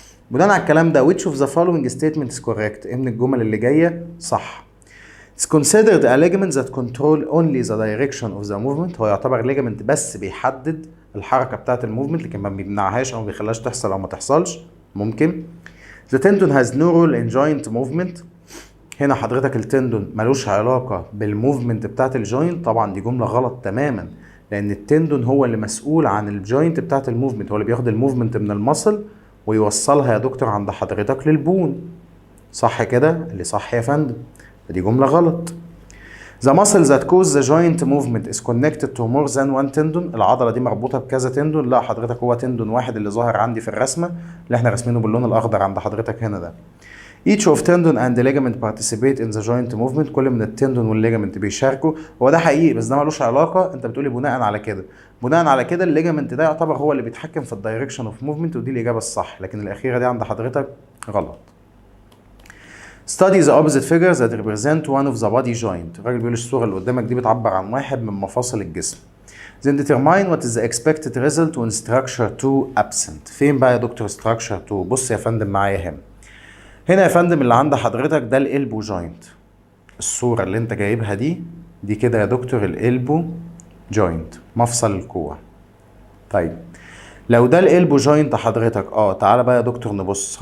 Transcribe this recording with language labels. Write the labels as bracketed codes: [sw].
[ar] بناء على الكلام ده [en] which of the following statement is correct؟ [ar] ايه من الجمل اللي جاية صح؟ [en] It's considered a ligament that control only the direction of the movement. [ar] هو يعتبر ليجامنت بس بيحدد الحركة بتاعة الموفمنت، لكن ما بيمنعهاش أو ما بيخليهاش تحصل أو ما تحصلش. ممكن. [en] The tendon has no role in joint movement. [ar] هنا حضرتك التندون ملوش علاقة بالموفمنت بتاعة الجوينت. طبعا دي جملة غلط تماما، لأن التندون هو اللي مسؤول عن الجوينت بتاعة الموفمنت، هو اللي بياخد الموفمنت من المصل ويوصلها يا دكتور عند حضرتك للبون. صح كده؟ اللي صح يا فندم. دي جملة غلط. [en] The muscle that cause the joint movement is connected to more than one tendon. [ar] العضلة دي مربوطة بكذا تندون. لا حضرتك هو تندون واحد اللي ظاهر عندي في الرسمة اللي احنا راسمينه باللون الأخضر عند حضرتك هنا ده. [en] Each of tendon and ligament participate in the joint movement. [ar] كل من التندون والليجامنت بيشاركوا. هو ده حقيقي بس ده ملوش علاقة. انت بتقولي بناء على كده. بناء على كده الليجامنت ده يعتبر هو اللي بيتحكم في الدايركشن اوف موفمنت، ودي الإجابة الصح، لكن الأخيرة دي عند حضرتك غلط. [en] Study the opposite figures that represent one of the body joint. [ar] الراجل بيقول الصورة اللي قدامك دي بتعبر عن واحد من مفاصل الجسم. [en] Then determine what is the expected result when structure 2 absent. [ar] فين بقى يا دكتور structure 2؟ بص يا فندم معايا هنا يا فندم اللي عند حضرتك ده الالبو جوينت. الصورة اللي انت جايبها دي كده يا دكتور الالبو جوينت، مفصل الكوع. طيب لو ده الالبو جوينت حضرتك تعالى بقى يا دكتور نبص.